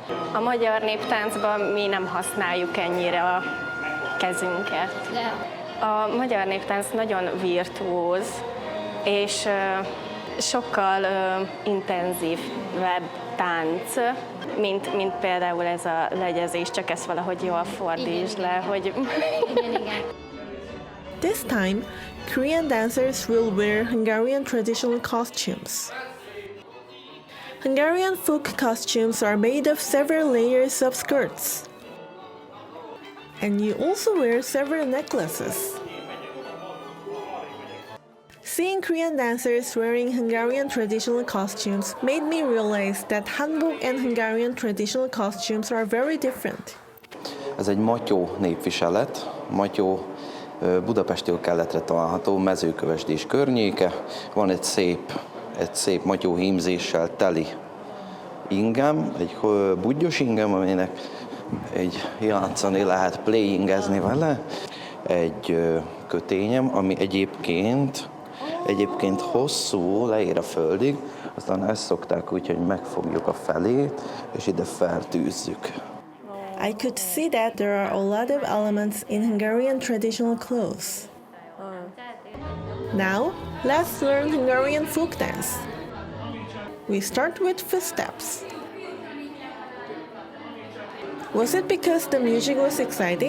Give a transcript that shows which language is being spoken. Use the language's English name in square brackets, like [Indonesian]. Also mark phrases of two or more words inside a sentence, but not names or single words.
[Hungarian] A magyar néptáncban mi nem használjuk ennyire a kezünket. A magyar néptánc nagyon virtuóz, és sokkal intenzívebb tánc, mint például ez a legyezés, csak ezt valahogy jól fordítsd le, hogy... [English] This time, Korean dancers will wear Hungarian traditional costumes. Hungarian folk costumes are made of several layers of skirts. And you also wear several necklaces. Seeing Korean dancers wearing Hungarian traditional costumes made me realize that hanbok and Hungarian traditional costumes are very different. [Hungarian] Ez egy matyó népviselet, matyó Budapesttől keletre található, Mezőkövesdés környéke. Van egy szép matyó hímzéssel teli ingem, egy budgyos ingem, aminek játszani lehet, playingezni vele. Egy kötényem, ami egyébként Egyébként hosszú, leér a földig, aztán ezt szokták úgy, hogy megfogjuk a felét, és ide feltűzzük. [English] I could see that there are a lot of elements in Hungarian traditional clothes. Now, let's learn Hungarian folk dance. We start with footsteps. Was it because the music was exciting?